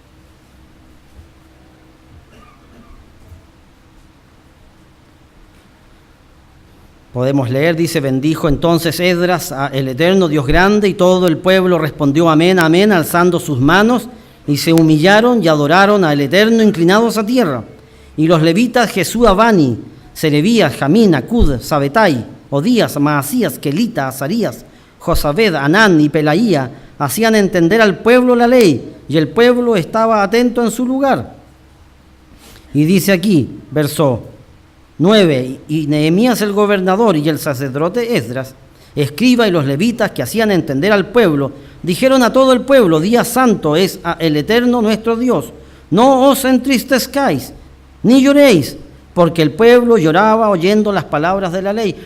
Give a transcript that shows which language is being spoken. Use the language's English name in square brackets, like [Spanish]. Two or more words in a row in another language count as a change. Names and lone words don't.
[Spanish] Podemos leer, dice: bendijo entonces Esdras al Eterno, Dios grande, y todo el pueblo respondió amén, amén, alzando sus manos, y se humillaron y adoraron al Eterno inclinados a tierra. Y los levitas Jesúa, Bani, Serebías, Jamín, Acud, Sabetai, Odías, Maasías, Kelita, Azarías, Josabed, Anán y Pelaía hacían entender al pueblo la ley, y el pueblo estaba atento en su lugar. Y dice aquí, verso 9, y Nehemías el gobernador y el sacerdote Esdras, escriba, y los levitas que hacían entender al pueblo, dijeron a todo el pueblo: día santo es a el Eterno nuestro Dios, no os entristezcáis, ni lloréis, porque el pueblo lloraba oyendo las palabras de la ley.